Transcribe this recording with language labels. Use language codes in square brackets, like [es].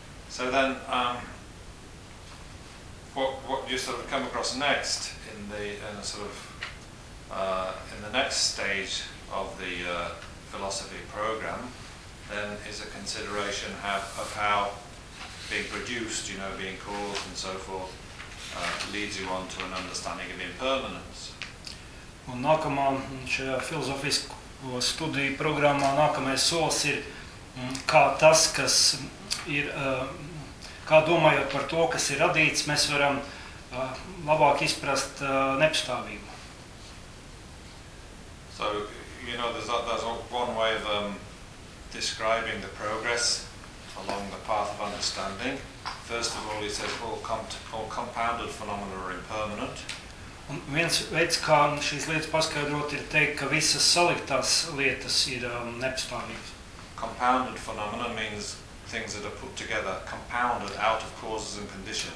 [en] So then, what you sort of come across next in the next stage of the philosophy program, then is a consideration of how being produced, you know, being caused and so forth, leads you on to an understanding of impermanence. [lv] Un nākamā šajā filozofisko studiju programmā nākamais solis ir kā tas, kas ir kā domājot par to, kas ir radīts, mēs varam labāk izprast nepastāvību. [en] So, you know, there's one way of describing the progress along the path of understanding. First of all, he says all compounded phenomena are impermanent. [lv] Un viens veids, kā šīs lietas paskaidrot, ir teikt, ka visas saliktās lietas ir nepastāvības. [en] Compounded phenomena means things that are put together, compounded out of causes and conditions.